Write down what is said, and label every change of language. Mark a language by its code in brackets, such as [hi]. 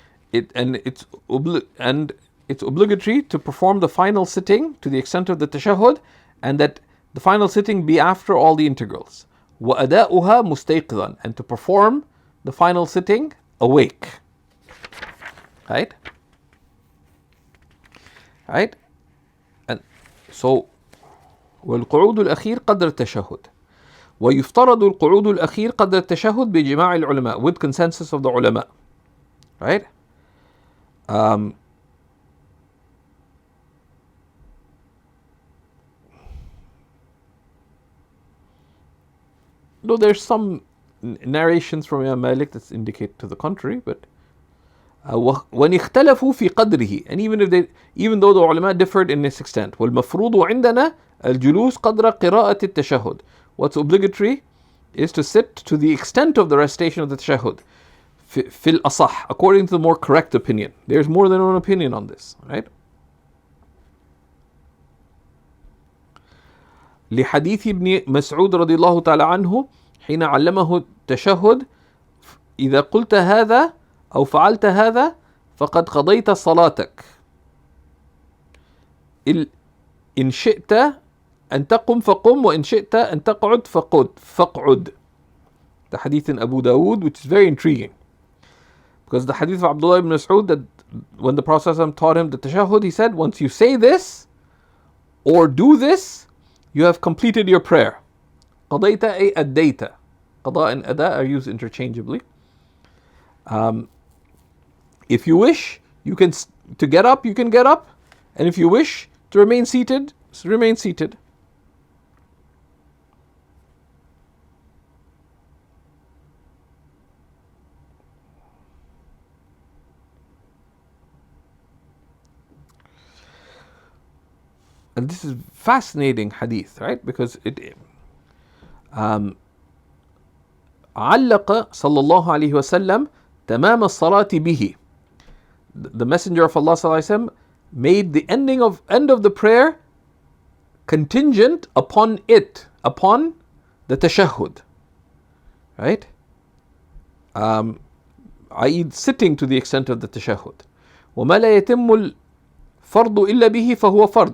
[en] It's obligatory to perform the final sitting to the extent of the tashahhud, and that the final sitting be after all the integrals. [ar] وأداؤها مستيقظا, [en] and to perform the final sitting awake. Right? Right? And so [ar] والقعود الأخير قدر التشهد. ويفترض القعود الأخير قدر التشهد بجماع العلماء, [en] with consensus of the ulama. Right? Though there's some narrations from Imam Malik that indicate to the contrary, but [ar] وَإِنْ اخْتَلَفُوا فِي قَدْرِهِ, [en] and even though the ulama differed in its extent, [ar] وَالْمَفْرُوضُ عِنْدَنَا الْجُلُوسُ قَدْرَ قِرَاءَةِ التَّشَهُّدِ, [en] what's obligatory is to sit to the extent of the recitation of the tashahhud. Fil asah, according to the more correct opinion. There's more than one opinion on this, right? [ar] لحديث ابن مسعود رضي الله تعالى عنه حين علمه التشهد إذا قلت هذا أو فعلت هذا فقد قضيت صلاتك إن شئت أن تقم فقم وإن شئت أن تقعد فاقعد. [en] The hadith in Abu Dawood, which is very intriguing. Because the hadith of Abdullah ibn Mas'ud, that when the Prophet ﷺ taught him the tashahhud, he said, once you say this or do this, you have completed your prayer. [ar] قضيت أي أديت. [en] قضاء and أداء are used interchangeably. If you wish, you can to get up, you can get up, and if you wish to remain seated, remain seated. And this is fascinating hadith, right? Because it [ar] علق صلى الله عليه وسلم تمام الصلاة به. [en] The Messenger of Allah صلى الله عليه وسلم made the end of the prayer contingent upon upon the tashahhud, right? I.e. sitting to the extent of the tashahhud. [ar] وما لا يتم الفرض إلا به فهو فرض.